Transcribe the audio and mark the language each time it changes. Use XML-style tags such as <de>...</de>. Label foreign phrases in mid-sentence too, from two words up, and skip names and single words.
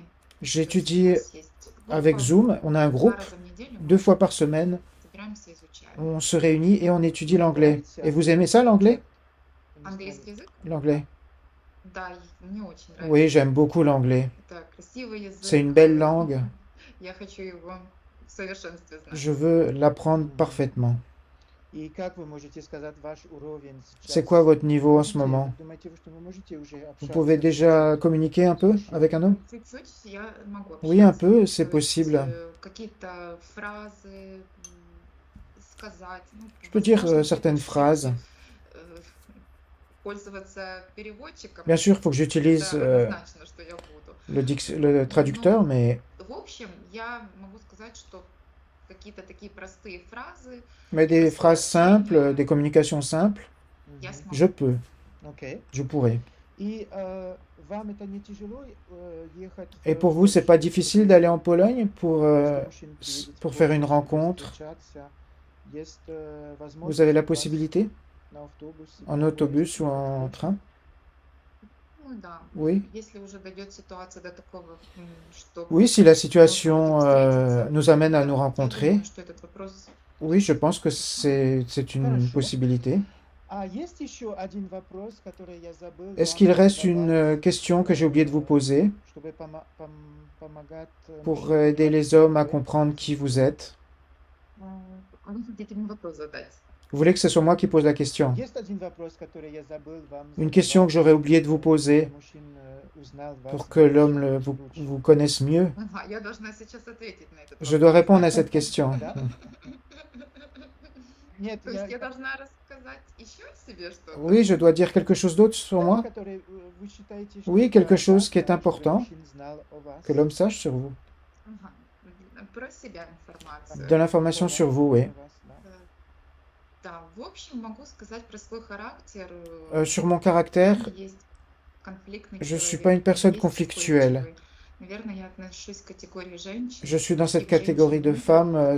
<fr>J'étudie</fr> <ru>есть</ru> <fr>avec</fr> <ru>группа,</ru> <fr>Zoom, on a un</fr> <ru>2</ru> <fr>groupe,</fr> <ru>раза в неделю</ru> <fr>2 fois par semaine,</fr> <ru>собираемся, изучаем.</ru> <fr>on se réunit et on étudie l'anglais. Et vous aimez ça l'anglais?</fr> <ru>Английский язык?</ru> <fr>L'anglais.</fr> <ru>Да, мне очень нравится.</ru> <fr>Oui, j'aime beaucoup l'anglais.</fr> <ru>Это красивый язык.</ru> <fr>C'est une belle langue.</fr> <ru>Я хочу его в совершенстве знать.</ru> <fr>Je veux l'apprendre parfaitement.</fr> <ru>И как вы можете сказать ваш уровень сейчас?</ru> <fr>C'est quoi votre niveau en ce</fr> <ru>Можете-</ru> <fr>moment?</fr> <ru>Думаете, что вы можете уже</ru> <fr>Vous</fr> <ru>общаться</ru> <fr>pouvez</fr> <ru>с</ru> <fr>déjà communiquer un peu avec un homme?</fr> <ru>Чуть-чуть я могу</ru> <fr>Oui, un</fr> <ru>общаться.</ru> <fr>peu, c'est</fr> <ru>То есть,</ru> <fr>possible.</fr> <ru>Какие-то фразы сказать. Ну,</ru> <fr>Je peux dire</fr> <ru>возможно,</ru> <fr>certaines</fr> <ru>где-то</ru> <fr>phrases.</fr> <ru>Пользоваться переводчиком.</ru> <fr>Bien sûr, il faut que</fr> <ru>Это</ru> <fr>j'utilise</fr> <ru>однозначно, что я буду.</ru> <fr>le traducteur, mais</fr> <ru>В общем, я могу сказать, что какие-то такие простые фразы</ru> <fr>des phrases simples, des communications simples, Мгм.</fr> <ru>я смогу.</ru> <fr>je peux,</fr> <ru>Окей.</ru> <fr>je pourrais.</fr> <ru>И вам это не тяжело ехать</ru> <fr>Et</fr> <ru>в</ru> <fr>pour vous, c'est pas</fr> <ru>Польшу,</ru> <fr>difficile</fr> <ru>чтобы</ru> <fr>d'aller en Pologne</fr> <ru>просто мужчин приедет в</ru> <fr>pour faire</fr> <ru>Польшу,</ru> <fr>une</fr> <ru>чтобы</ru> <fr>rencontre?</fr> <ru>встречаться? Есть</ru> <fr>Vous avez la</fr> <ru>возможность у вас</ru> <fr>possibilité? En autobus ou en train?</fr> <ru>Ну да.</ru> <fr>Oui.</fr> <ru>Если уже дойдет ситуация до такого, что</ru> <fr>Oui, si la</fr> <ru>мы</ru> <fr>situation</fr> <ru>будем встретиться,</ru> <fr>nous amène à nous</fr> <ru>да, я</ru> <fr>rencontrer,</fr> <ru>думаю, что этот вопрос</ru> <fr>oui, je pense que c'est une</fr> <ru>Хорошо.</ru> <fr>possibilité.</fr> <ru>А есть еще один вопрос, который я забыл</ru> <fr>Est-ce</fr> <ru>вам</ru> <fr>qu'il reste</fr> <ru>задавать,</ru> <fr>une question que j'ai oublié de vous poser</fr> <ru>чтобы помогать</ru> <fr>pour</fr> <ru>мужчинам</ru> <fr>aider</fr> <ru>понимать,</ru> <fr>les</fr> <ru>кто</ru> <fr>hommes à</fr> <ru>вы?</ru> <fr>comprendre qui vous êtes?</fr> <ru>вы хотите мне вопрос задать.</ru> <fr>Vous voulez que ce soit moi qui pose la question?</fr> <ru>Есть один вопрос, который я забыл вам</ru> <fr>Une question que</fr> <ru>задавать,</ru> <fr>j'aurais oublié de vous</fr> <ru>чтобы</ru> <fr>poser</fr> <ru>мужчин узнал вас</ru> <fr>pour que l'homme</fr> <ru>больше,</ru> <fr>vous,</fr> <ru>лучше.</ru> <fr>vous connaisse mieux.</fr> <ru>Ага, я должна сейчас ответить на этот</ru> <fr>Je dois</fr> <ru>вопрос.</ru> <fr>répondre à cette question.</fr> <ru>Да? Нет, То есть я должна рассказать еще о себе что-то?</ru> <fr>Oui, je dois dire quelque chose d'autre sur moi?</fr> <ru>который вы считаете, что</ru> <fr>Oui,</fr> <ru>это</ru> <fr>quelque chose qui est</fr> <ru>важно, чтобы</ru> <fr>important,</fr> <ru>мужчина знал о вас.</ru> <fr>que l'homme sache sur vous.</fr> <ru>Ага. Про себя информацию.</ru> <fr>De l'information sur vous, oui.</fr> <ru>О вас, да. Да, в общем, могу сказать про свой характер.</ru> <fr>Sur mon caractère,</fr> <ru>Есть конфликтный</ru> <fr>je suis</fr> <ru>человек,</ru> <fr>pas une personne</fr> <ru>есть</ru> <fr>conflictuelle.</fr> <ru>устойчивый. Наверное, я отношусь к категории женщин.</ru> <fr>Je suis dans cette</fr> <ru>таких</ru> <fr>catégorie de</fr> <ru>женщин,</ru> <fr>femmes</fr> <ru>которые</ru>